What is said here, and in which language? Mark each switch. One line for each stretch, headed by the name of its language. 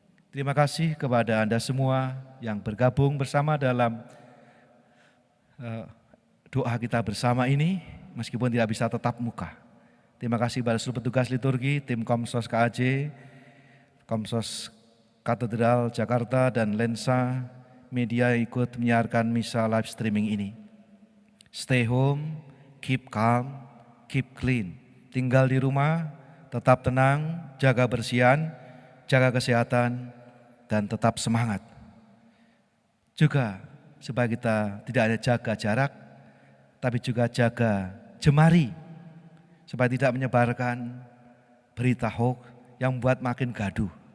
Indonesian: Terima kasih kepada Anda semua yang bergabung bersama dalam doa kita bersama ini, meskipun tidak bisa tetap muka. Terima kasih pada seluruh petugas liturgi, tim Komsos KAJ, Komsos Katedral Jakarta dan Lensa Media ikut menyiarkan misa live streaming ini.
English: Stay home, keep calm, keep clean.
Indonesian: Tinggal di rumah, tetap tenang, jaga bersihan, jaga kesehatan, dan tetap semangat. Juga supaya kita tidak hanya jaga jarak, tapi juga jaga jemari, supaya tidak menyebarkan berita hoax yang membuat makin gaduh.